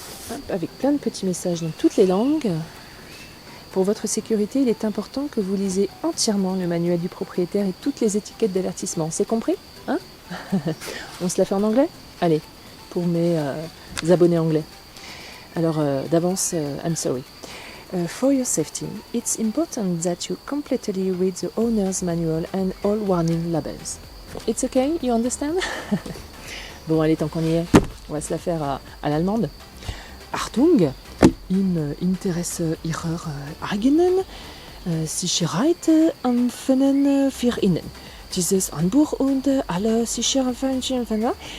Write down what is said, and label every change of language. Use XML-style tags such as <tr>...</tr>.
<fr>Hop, avec plein de petits messages dans toutes les langues. Pour votre sécurité, il est important que vous lisez entièrement le manuel du propriétaire et toutes les étiquettes d'avertissement. C'est compris, hein? On se la fait en anglais? Allez, pour mes abonnés anglais. Alors, d'avance,</fr> <en>I'm sorry. For your safety, it's important that you completely read the owner's manual and all warning labels. It's okay, you understand?</en> <fr>Bon, allez, tant qu'on y est, on va se la faire à l'allemande.</fr> <de>Achtung! Im Interesse ihrer eigenen Sicherheit empfehlen wir Ihnen dieses Handbuch und alle Sicherheitshinweise.</de>